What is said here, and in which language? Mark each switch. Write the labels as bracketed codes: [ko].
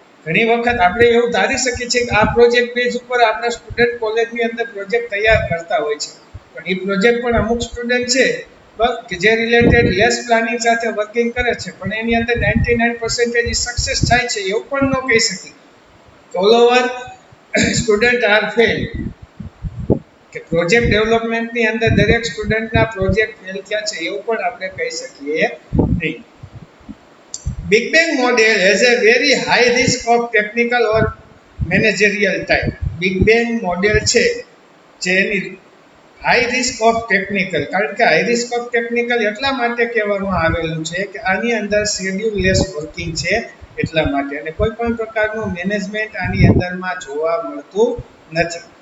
[gu] ઘણી વખત આપણે એવું ધારી શકીએ છીએ કે આ પ્રોજેક્ટ બેઝ ઉપર આપણા સ્ટુડન્ટ કોલેજની અંદર પ્રોજેક્ટ તૈયાર કરતા હોય છે, પણ એ પ્રોજેક્ટ પણ અમુક સ્ટુડન્ટ છે કે જે રિલેટેડ લેસ પ્લાનિંગ સાથે વર્કિંગ કરે છે પણ એની અંદર 99% સક્સેસ થાય છે એવું પણ ન કહી શકીએ. [en] all over student are fail, [gu] કે પ્રોજેક્ટ ડેવલપમેન્ટની અંદર દરેક સ્ટુડન્ટના પ્રોજેક્ટ ફેલ થયા છે એવું પણ આપણે કહી શકીએ નહીં. [en] Big bang model has a very high risk of technical or managerial type. [gu] Big bang model છે જેની હાઈ રિસ્ક ઓફ ટેકનિકલ, કારણ કે હાઈ રિસ્ક ઓફ ટેકનિકલ એટલા માટે કહેવામાં આવેલું છે કે આની અંદર શેડ્યુલ લેસ વર્કિંગ છે એટલા માટે, અને કોઈ પણ પ્રકારનું મેનેજમેન્ટ આની અંદરમાં જોવા મળતું નથી.